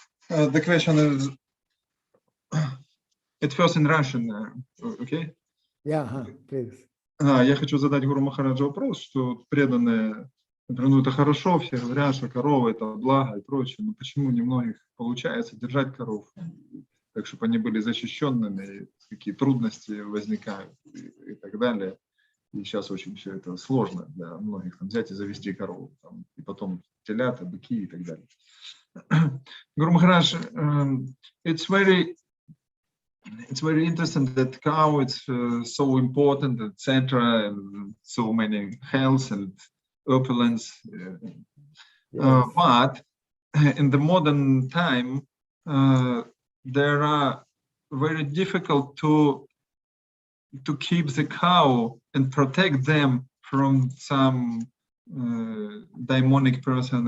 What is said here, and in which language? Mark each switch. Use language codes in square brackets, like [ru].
[en] The question is, it first in Russian, okay? Yeah, please. [ru] Я хочу задать Гуру Махараджу вопрос, что преданные, например, ну это хорошо, все говорят, что коровы это благо и прочее, но почему немногих получается держать коров, так чтобы они были защищенными, какие трудности возникают и так далее. И сейчас очень все это сложно для многих там, взять и завести корову, там, и потом телята, быки и так далее. [en] Guru Maharaj, it's very interesting that cow is so important, etc., and so many health and opulence. But in the modern time, there are very difficult to keep the cow and protect them from some demonic person.